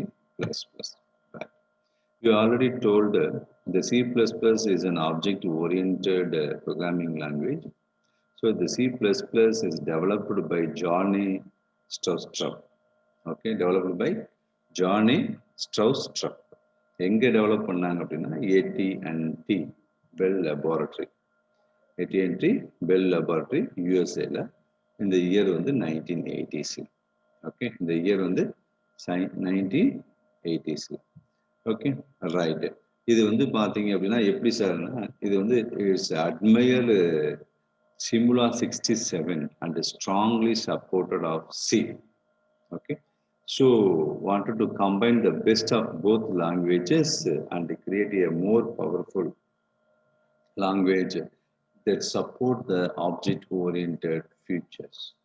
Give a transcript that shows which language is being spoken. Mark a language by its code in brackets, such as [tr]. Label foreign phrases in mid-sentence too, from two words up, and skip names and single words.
[en] Right. You already told the C++ is an object-oriented programming language. So the C++ is developed by Johnny Stroustrup. Okay, developed by Johnny Stroustrup. [ta] எங்க டெவலப் பண்ணாங்க அப்படின்னா AT&T Bell Laboratory. AT&T Bell Laboratory USAல இந்த இயர் வந்து 1980s. ஓகே, இந்த இயர் வந்து 1980s. [en] Okay, right. [ta] இது வந்து பாத்தீங்க அப்படின்னா எப்படி சார்னா, இது வந்து [en] it's admire Simula 67 and strongly supported of C. Okay, so wanted to combine the best of both languages and create a more powerful language that support the object-oriented features.